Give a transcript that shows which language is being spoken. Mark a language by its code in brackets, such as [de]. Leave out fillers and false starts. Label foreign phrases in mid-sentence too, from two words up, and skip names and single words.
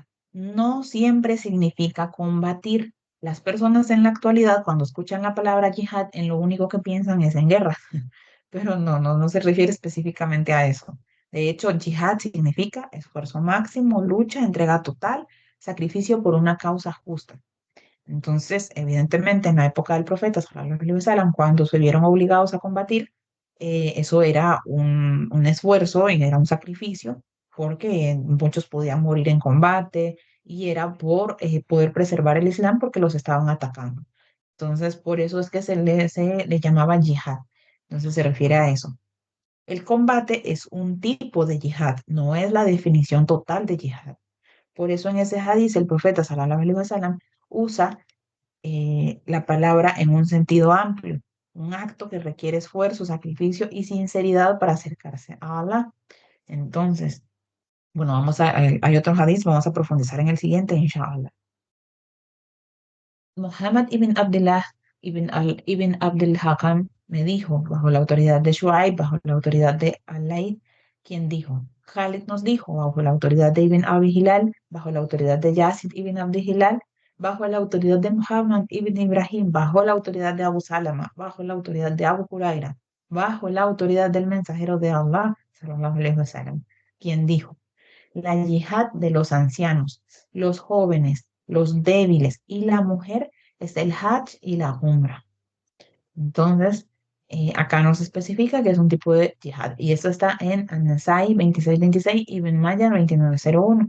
[es] No siempre significa combatir. Las personas en la actualidad, cuando escuchan la palabra yihad, en lo único que piensan es en guerra, pero no se refiere específicamente a eso. De hecho, yihad significa esfuerzo máximo, lucha, entrega total, sacrificio por una causa justa. Entonces, evidentemente, en la época del profeta, [ar] صلى الله عليه وسلم, [es] cuando se vieron obligados a combatir, eso era un esfuerzo y era un sacrificio, porque muchos podían morir en combate y era por poder preservar el Islam porque los estaban atacando. Entonces, por eso es que se le llamaba yihad. Entonces, se refiere a eso. El combate es un tipo de yihad, no es la definición total de yihad. Por eso en ese hadith el profeta [ar] صلى الله عليه وسلم [es] usa la palabra en un sentido amplio, un acto que requiere esfuerzo, sacrificio y sinceridad para acercarse a Allah. Entonces, bueno, hay otros hadiths, vamos a profundizar en el siguiente, [ar] إن شاء الله. [es] Muhammad ibn Abdullah ibn Abdul Hakam me dijo, bajo la autoridad de Shuaib, bajo la autoridad de Al-Layth, quien dijo, Khalid nos dijo, bajo la autoridad de Ibn Abi Hilal, bajo la autoridad de Yazid ibn Abdi Hilal, bajo la autoridad de Muhammad ibn Ibrahim, bajo la autoridad de Abu Salama, bajo la autoridad de Abu Huraira, bajo la autoridad del mensajero de Allah, [ar] صلى الله عليه وسلم, [es] quien dijo, la yihad de los ancianos, los jóvenes, los débiles y la mujer es el hajj y la umra. Entonces, acá nos especifica que es un tipo de yihad. Y esto está en An-Nasai 26:26 y Ibn Majah 29:01.